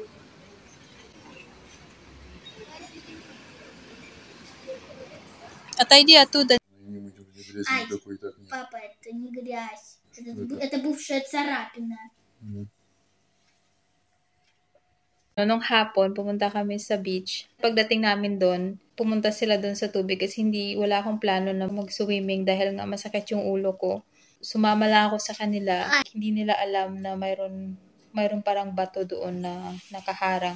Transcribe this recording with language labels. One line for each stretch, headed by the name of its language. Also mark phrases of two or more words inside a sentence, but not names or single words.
Russian: Отойди оттуда. Ай, папа, это не грязь. Это бывшая царапина.
Filipino: Nung hapon, pumunta kami sa beach. Pagdating namin doon, pumunta sila doon sa tubig kasi wala akong plano na mag-swimming dahil nga masakit yung ulo ko. Sumama lang ako sa kanila. Hindi nila alam na mayroon parang bato doon na nakaharang.